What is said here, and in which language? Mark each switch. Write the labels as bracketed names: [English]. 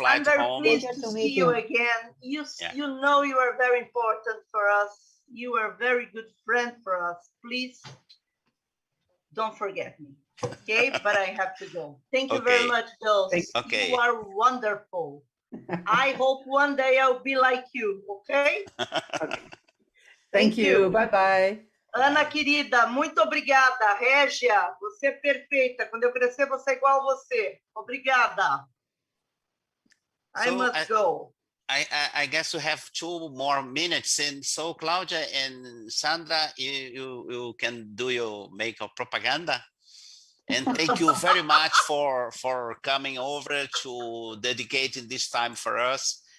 [English] I'm very pleased to see you again. You know you are very important for us. You are a very good friend for us. Please don't forget me. Okay, but I have to go. Thank you very much, Dulce. Okay. You are wonderful. I hope one day I'll be like you. Okay? Thank you. Bye-bye. [Portuguese] Ana querida, muito obrigada. Régia, você é perfeita. Quando eu crescer, vou ser igual a você. Obrigada. [English] I must go. I guess we have 2 more minutes. And so, Claudia and Sandra, you can do your make-up propaganda. And thank you very much for coming over to dedicating this time for us.